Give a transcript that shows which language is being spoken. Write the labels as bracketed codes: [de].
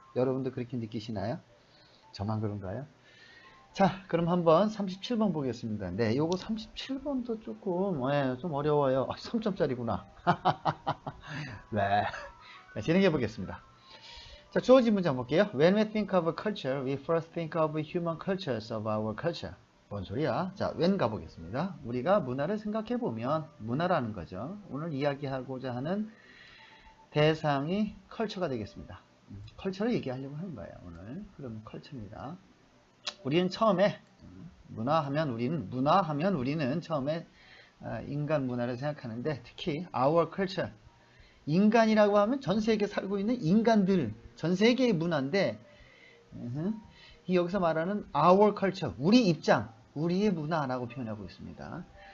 [ko] 여러분도 그렇게 느끼시나요? 저만 그런가요? 자, 그럼 한번 37번 보겠습니다. 네, 요거 37번도 조금, 좀 어려워요. 3점짜리구나. 네. 자, 진행해 보겠습니다. 자, 주어진 문제 한번 볼게요. [en] When we think of a culture, we first think of human cultures of our culture. [ko] 뭔 소리야? 자, when 가보겠습니다. 우리가 문화를 생각해 보면, 문화라는 거죠. 오늘 이야기하고자 하는 대상이 컬처가 되겠습니다. 컬처를 얘기하려고 하는 거예요, 오늘. 그럼 컬처입니다. 우리는 처음에 문화하면 우리는 처음에 인간 문화를 생각하는데, 특히 [en] our culture, [ko] 인간이라고 하면 전 세계에 살고 있는 인간들, 전 세계의 문화인데, 이 여기서 말하는 our culture, 우리 입장, 우리의 문화라고 표현하고 있습니다.